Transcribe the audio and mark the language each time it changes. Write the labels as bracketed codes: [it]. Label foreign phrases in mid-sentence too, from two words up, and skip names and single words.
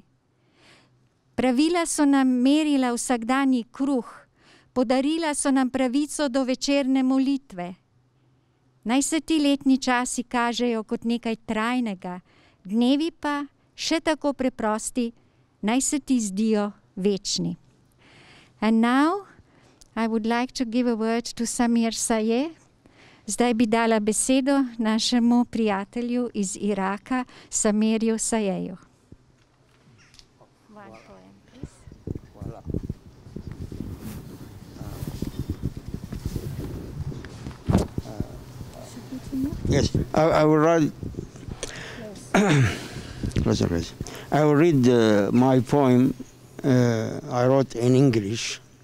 [sl] Pravila so nam merila vsakdanji kruh, podarila so nam pravico do večerne molitve. Naj se ti letni časi kažejo kot nekaj trajnega, dnevi pa, še tako preprosti, naj se ti zdijo večni. [en] And now I would like to give a word to Samir Sayeh. [sl] Zdaj bi dala besedo našemu prijatelju iz Iraka, Samirju Sayeju. [en] Yes, I will read. I will read my poem I wrote in English.